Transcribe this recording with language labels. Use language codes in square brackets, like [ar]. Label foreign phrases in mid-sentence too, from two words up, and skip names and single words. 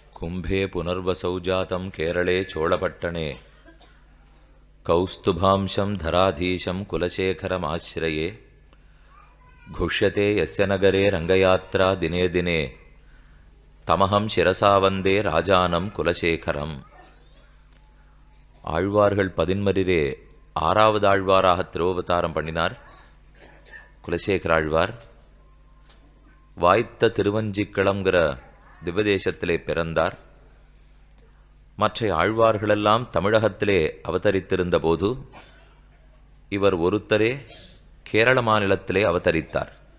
[sa] कुंभे पुनर्वसौ जातं केरले चोळपट्टणे कौस्तुभांशं धराधीशं कुलशेखरमाश्रये घुष्यते यस्य नगरे रंगयात्रा दिने दिने तमहं शिरसा वन्दे राजानं कुलशेखरम्. [ta] ஆழ்வார்கள் பதின்மரிலே ஆறாவது ஆழ்வாராக திருவவதாரம் பண்ணினார் குலசேகர ஆழ்வார். வாய்த்த திருவஞ்சிக்களம்ங்கிற திவ்யதேசத்திலே பிறந்தார். மற்ற ஆழ்வார்களெல்லாம் தமிழகத்திலே அவதரித்திருந்த போது இவர் ஒருத்தரே கேரள மாநிலத்திலே அவதரித்தார்.